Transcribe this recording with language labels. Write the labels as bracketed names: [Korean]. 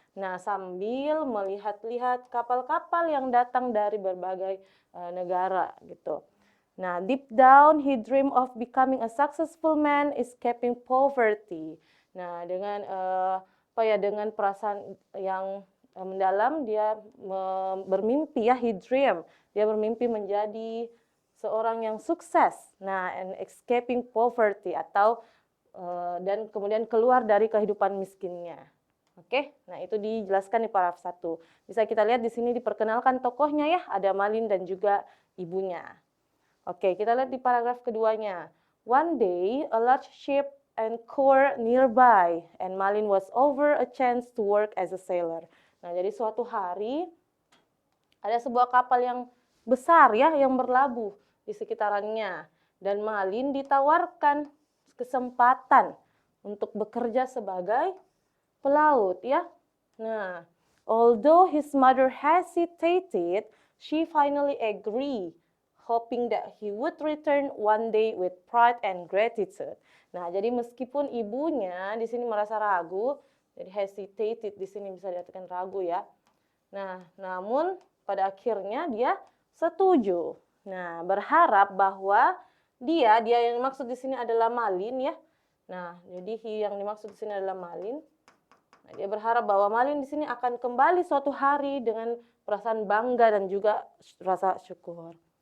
[Indonesian] Nah, sambil melihat-lihat kapal-kapal yang datang dari berbagai negara gitu. [English] Nah, deep down he dream of becoming a successful man, escaping poverty. [Indonesian] Nah, dengan dengan perasaan yang mendalam dia bermimpi ya, [English] he dream. [Indonesian] Dia bermimpi menjadi seorang yang sukses. Nah, [English] and escaping poverty [Indonesian] atau dan kemudian keluar dari kehidupan miskinnya. Oke, nah itu dijelaskan di paragraf 1. Bisa kita lihat di sini diperkenalkan tokohnya ya, ada Malin dan juga ibunya. Oke, kita lihat di paragraf keduanya. [English] One day, a large ship anchored nearby, and Malin was offered a chance to work as a sailor. [Indonesian] Nah, jadi suatu hari ada sebuah kapal yang besar ya, yang berlabuh di sekitarannya, dan Malin ditawarkan kesempatan untuk bekerja sebagai pelaut ya. [English] Nah, although his mother hesitated, she finally agreed, hoping that he would return one day with pride and gratitude. Nah, [Indonesian] jadi meskipun ibunya di sini merasa ragu, Jadi hesitated di sini bisa diartikan ragu ya. Nah, namun pada akhirnya dia setuju. Nah, berharap bahwa dia yang dimaksud di sini adalah Malin ya. Nah, jadi yang dimaksud di sini adalah Malin. Nah, dia berharap bahwa Malin di sini akan kembali suatu hari dengan perasaan bangga dan juga rasa syukur.